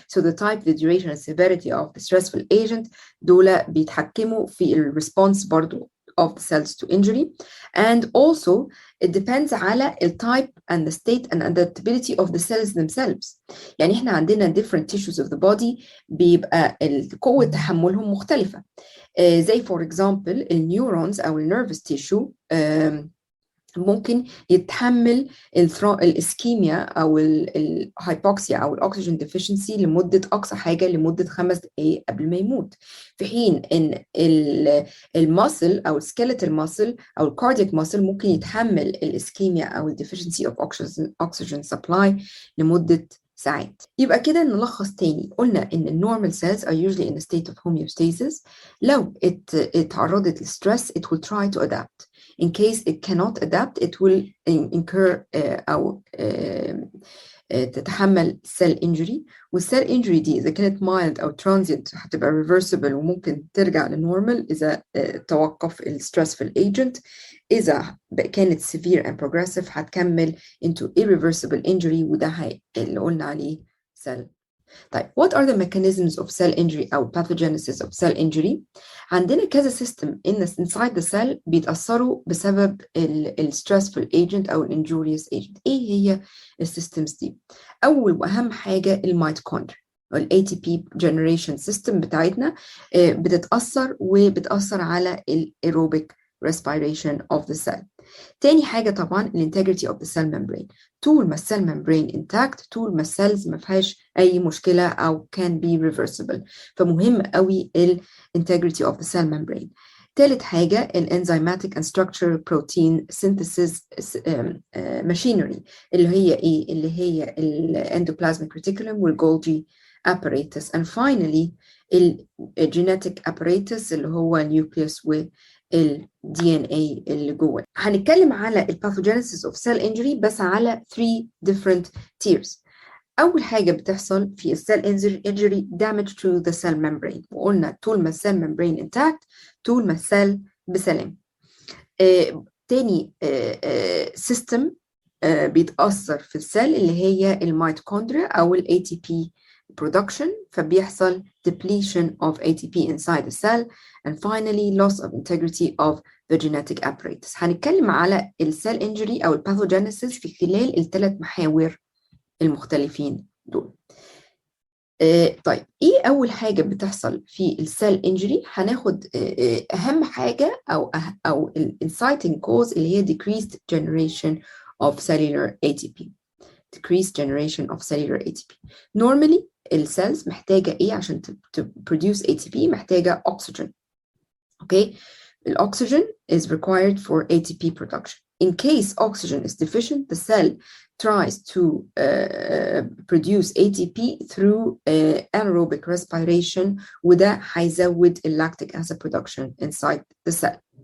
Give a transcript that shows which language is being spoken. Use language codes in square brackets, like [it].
[en] So the type, the duration and severity of the stressful agent [ar] دول بيتحكموا في الريسبونس برضو [en] of the cells to injury. And also it depends على the type and the state and adaptability of the cells themselves. [ar] يعني احنا عندنا [en] different tissues of the body [ar] بيبقى قوة تحملهم مختلفة. زي [en] for example [ar] النيورونز أو النيرفس تيشو ممكن يتحمل الاسكيميا او الهايبوكسيا او الاكسجين ديفيشنسي لمده اقصى حاجه لمده 5 دقائق قبل ما يموت، في حين ان الماسل او السكيلتال ماسل او الكاردياك ماسل ممكن يتحمل الاسكيميا او الديفيشنسي اوف اوكسجين سبلاي لمده ساعات. يبقى كده نلخص تاني، قلنا إن النورمال [en] cells are usually in a state of homeostasis. [ar] لو اتعرضت للستريس [en] it will try to adapt. In case it cannot adapt it will incur [ar] أو تتحمل [en] cell injury. [ar] والcell injury دي إذا كانت mild أو transient هتبقى reversible وممكن ترجع للنورمال إذا توقف الستريس في الagent. إذا كانت [en] severe and progressive [ar] هتكمل [en] into irreversible injury [ar] وده اللي قلنا عليه cell. طيب [en] what are the mechanisms of cell injury [ar] أو [en] pathogenesis of cell injury؟ [ar] عندنا كذا [en] system inside the cell [ar] بيتأثروا بسبب ال stressful agent أو injurious agent. إيه هي السيستمز دي؟ أول وأهم حاجة الميتوكوندريا. [en] ال ATP generation system [ar] بتاعتنا بتتأثر على [en] ال aerobic respiration of the cell. [ar] تاني حاجة طبعا [en] ال integrity of the cell membrane. [ar] طول ما السيل membrane intact طول ما السيلز ما فيهاش أي مشكلة أو [en] can be reversible. [ar] فمهم قوي [en] ال integrity of the cell membrane. [ar] تالت حاجة [en] ال enzymatic and structural protein synthesis machinery [ar] اللي هي إيه؟ اللي هي [en] ال endoplasmic reticulum وال Golgi apparatus. And finally ال genetic apparatus [ar] اللي هو [en] nucleus و ال DNA اللي جوه. [ar] هنتكلم على ال [en] pathogenesis of cell injury [ar] بس على [en] 3 different tiers. [ar] أول حاجة بتحصل في [en] cell injury damage to the cell membrane. [ar] وقلنا طول ما الcell membrane intact طول ما السيل بسلام. [en] تاني system [ar] بيتأثر في السيل اللي هي الميتوكوندريا أو [en] ال ATP production فبيحصل depletion of ATP inside the cell and finally loss of integrity of the genetic apparatus. [ar] هنتكلم على الcell injury أو pathogenesis في خلال ال3 محاور المختلفين دول. طيب إيه أول حاجة بتحصل في الcell injury؟ هناخد أهم حاجة أو inciting cause اللي هي [en] decreased generation of cellular ATP. Decreased generation of cellular ATP. [ar] Normally السيلز محتاجة إيه عشان produce ATP؟ محتاجة oxygen. [en] Okay? Oxygen is required for ATP production. In case oxygen is deficient, the cell tries to produce ATP through anaerobic respiration [ar] وده هيزود [en] lactic acid production inside the cell.